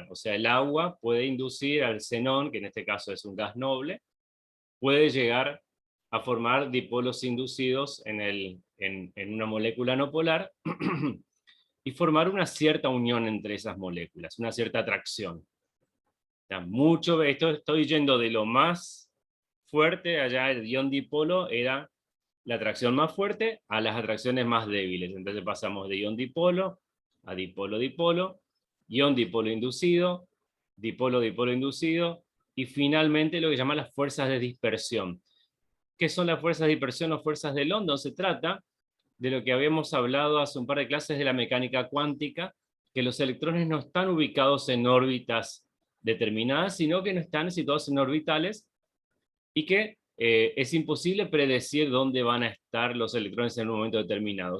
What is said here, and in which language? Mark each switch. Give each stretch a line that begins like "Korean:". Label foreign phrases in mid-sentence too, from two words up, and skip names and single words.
Spanish: O sea, el agua puede inducir al xenón, que en este caso es un gas noble, puede llegar a formar dipolos inducidos en una molécula no polar y formar una cierta unión entre esas moléculas, una cierta atracción. Estoy yendo de lo más fuerte, allá el ion dipolo era la atracción más fuerte a las atracciones más débiles. Entonces pasamos de ion dipolo a dipolo-dipolo, ion dipolo inducido, dipolo-dipolo inducido, y finalmente lo que llaman las fuerzas de dispersión. ¿Qué son las fuerzas de dispersión o fuerzas de London? Se trata de lo que habíamos hablado hace un par de clases de la mecánica cuántica, que los electrones no están ubicados en órbitas determinadas, sino que no están situados en orbitales y que es imposible predecir dónde van a estar los electrones en un momento determinado.